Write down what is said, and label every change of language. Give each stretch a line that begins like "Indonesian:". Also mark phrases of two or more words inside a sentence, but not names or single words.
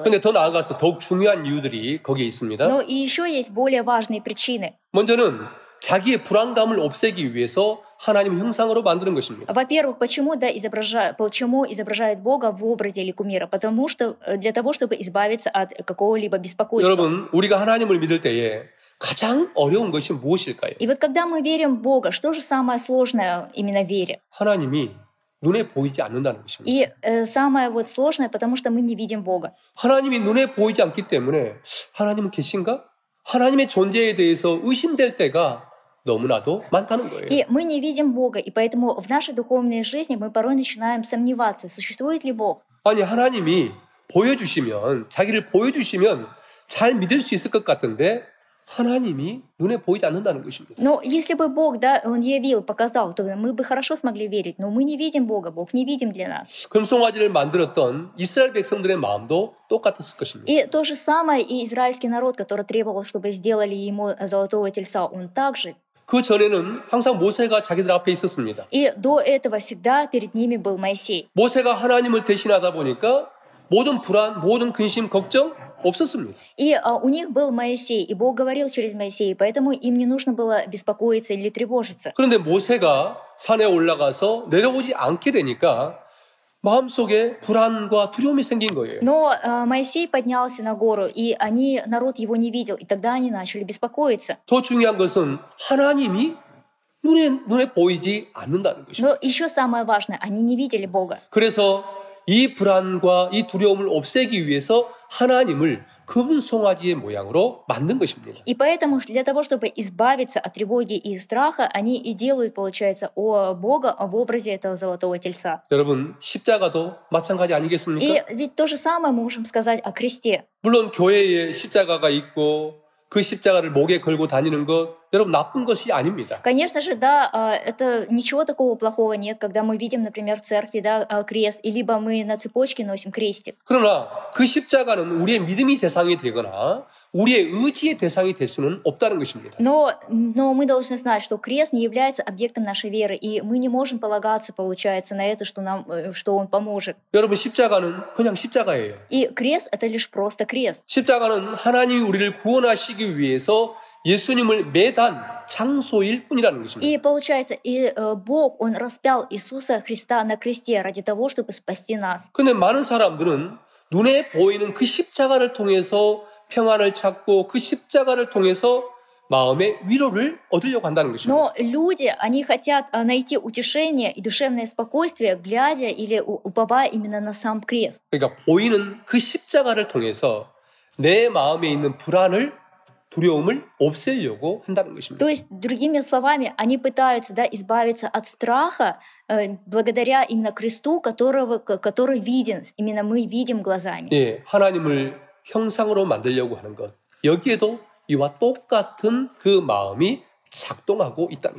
Korean: 근데 더 나아가서 더욱 중요한 이유들이 거기에 있습니다.
Russian: Но и еще есть более важные причины.
Korean: 먼저는 자기의 불안감을 없애기 위해서 하나님 형상으로 만드는 것입니다.
Russian: Во-первых, почему изображают Бога в образе или кумира? Потому что для того, чтобы избавиться от какого-либо беспокойства.
Korean: 여러분, 우리가 하나님을 믿을 때에 가장 어려운 것이 무엇일까요?
Russian: И вот когда мы верим в Бога, что же самое сложное именно в вере?
Korean: 하나님이 눈에 보이지 않는다는 것입니다.
Russian: И самое сложное, потому что мы не видим Бога.
Korean: 하나님이 눈에 보이지 않기 때문에 하나님은 계신가? 하나님의 존재에 대해서 의심될 때가 너무나도 많다는 거예요.
Russian: И мы не видим Бога, и поэтому в нашей духовной жизни мы порой начинаем сомневаться, существует ли Бог.
Korean: 아니 하나님이 자기를 보여주시면 잘 믿을 수 있을 것 같은데 하나님이 눈에 보이지 않는다는 것입니다.
Russian: Но если бы Бог, Он явил, показал, то мы бы хорошо смогли верить, но мы не видим Бога, Бог не видим для нас.
Korean: 금송아지를 만들었던 이스라엘 백성들의 마음도 똑같았을 것입니다.
Russian: И то же самое и израильский народ, который требовал, чтобы сделали ему золотого тельца, он также.
Korean: 그 전에는 항상 모세가 자기들 앞에 있었습니다.
Russian: И до этого всегда перед ними был Моисей.
Korean: 모세가 하나님을 대신하다 보니까 모든 불안, 모든 근심, 걱정 없었습니다.
Russian: И у них был Моисей, и Бог говорил через Моисея, поэтому им не нужно было беспокоиться или тревожиться.
Korean: 그런데 모세가 산에 올라가서 내려오지 않게 되니까 마음속에 불안과 두려움이 생긴 거예요.
Russian: Но Моисей поднялся на гору, и народ его не видел, и тогда они начали беспокоиться.
Korean: 더 중요한 것은 하나님이 눈에 보이지 않는다는 것입니다.
Russian: Но еще самое важное, они не видели Бога.
Korean: 그래서 이 불안과 이 두려움을 없애기 위해서 하나님을 금송아지의 모양으로 만든 것입니다.
Russian: И поэтому для того, чтобы избавиться от тревоги и страха, они и делают, получается, Бога в образе этого золотого тельца.
Korean: 여러분, 십자가도 마찬가지 아니겠습니까?
Russian: И ведь то же самое мы можем сказать о кресте.
Korean: 물론 교회에 십자가가 있고 그 십자가를 목에 걸고 다니는 것, 여러분, 나쁜 것이 아닙니다.
Russian: Конечно же, да, это ничего такого плохого нет, когда мы видим, например, в церкви, да, крест, и либо мы на цепочке носим крестик.
Korean: 그러나 그 십자가는 우리의 믿음의 대상이 되거나 우리의 의지의 대상이 될 수는 없다는 것입니다.
Russian: Но мы должны знать, что крест не является объектом нашей веры, и мы не можем полагаться, получается, на это, что он поможет.
Korean: 여러분, 십자가는 그냥 십자가예요.
Russian: И крест — это лишь просто крест.
Korean: 십자가는 하나님이 우리를 구원하시기 위해서 예수님을 매단 장소일 뿐이라는 것입니다.
Russian: И получается, Бог, Он распял Иисуса Христа на кресте ради того, чтобы спасти нас.
Korean: 근데 많은 사람들은 눈에 보이는 그 십자가를 통해서 평안을 찾고 그 십자가를 통해서 마음의 위로를 얻으려고 한다는 것입니다.
Russian: Но люди, они хотят найти утешение и душевное спокойствие, глядя или уповая именно на сам крест.
Korean: 그러니까 보이는 그 십자가를 통해서 내 마음에 있는 불안을 두려움을 없애려고 한다는 것입니다.
Russian: То есть, другими словами, они пытаются, да, избавиться от страха благодаря именно кресту, который виден, именно мы видим глазами.
Korean: 예, 하나님을 형상으로 만들려고 하는 것. 여기에도 이와 똑같은 그 마음이 작동하고 있다는